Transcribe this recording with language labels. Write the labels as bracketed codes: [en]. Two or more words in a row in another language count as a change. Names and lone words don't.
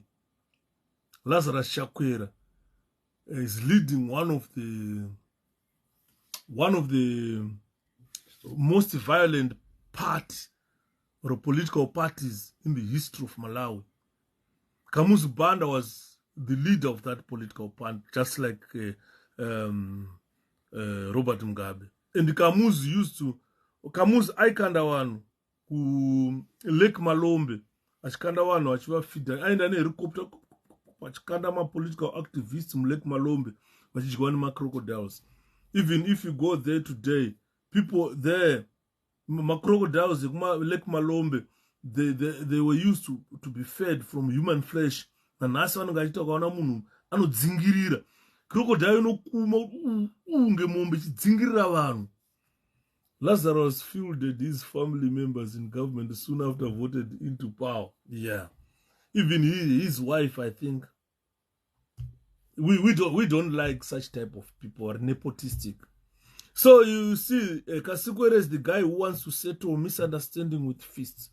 [en] Lazarus Chakwera is leading one of the most violent party or political parties in the history of Malawi. Kamuzu Banda was the leader of that political party, just like Robert Mugabe. And Kamuzu used to, [sn] Kamuzu aikanda wanu ku Lake Malombe, achikanda wanu achiva fida, aenda ne helicopter, achikanda ma [en] political activists [sn] mu Lake Malombe, vachidyiwa ma crocodiles. [en] Even if you go there today, people there, ma crocodiles Lake Malombe, they were used to be fed from human flesh. [sn] And nasi vanongachita kaona munhu anodzingirira crocodile inokuma unge mombe chidzingirira vanhu. [en] Lazarus fielded his family members in government soon after voted into power. Yeah, even his wife, I think. We don't like such type of people, are nepotistic. So you see, Kasikwere is the guy who wants to settle misunderstanding with fists.